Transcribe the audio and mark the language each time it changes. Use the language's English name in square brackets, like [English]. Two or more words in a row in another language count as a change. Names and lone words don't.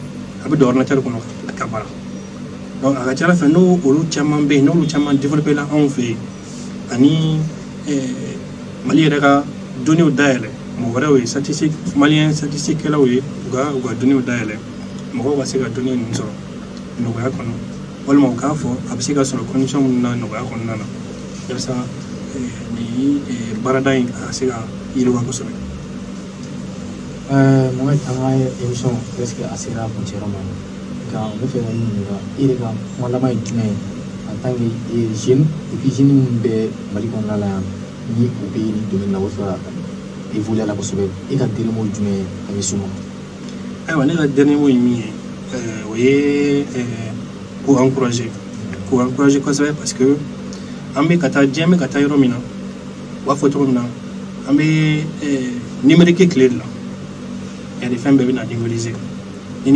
[Bambara] bɛ don ordinateur kɔnɔ ka baara donc a ka ca ala fɛ n'olu caman bɛ yen n'olu caman développé la anw fɛ yen ani Mali yɛrɛ ka données dayɛlɛ mɔgɔ wɛrɛw ye [French] statistique malien [Bambara] statistique kɛlaw ye u ka données dayɛlɛ mɔgɔw ka se ka données ninnu sɔrɔ nɔgɔya kɔnɔ walima u k'a fɔ a bɛ se ka sɔrɔ condition minnu na nɔgɔya kɔnɔna na yalasa nin baarada in a ka se ka yiriwa kosɛbɛ. Mohamed an ka émission presque a sera a kuncɛyɔrɔ ma nka n bɛ fɛ ka ɲininka i yɛrɛ ka kuma laban ye jumɛn ye [French] en tant que jeune et puis jeune [Bambara] minnu bɛ Mali kɔnɔna la yan ni u bɛ nin domaine na u bɛ fɛ ka évoluer la kosɛbɛ i ka dernier mot jumɛn ye ka ɲɛsin u ma. Ayiwa ne ka dernier mot ye min ye o ye k'u encourager kosɛbɛ [French] parce que [Bambara] an bɛ ka taa diɲɛ bɛ ka taa yɔrɔ min na u b'a fɔ cogo min na an bɛ numérique tile de la yari fɛn bɛɛ bɛ na numériser ni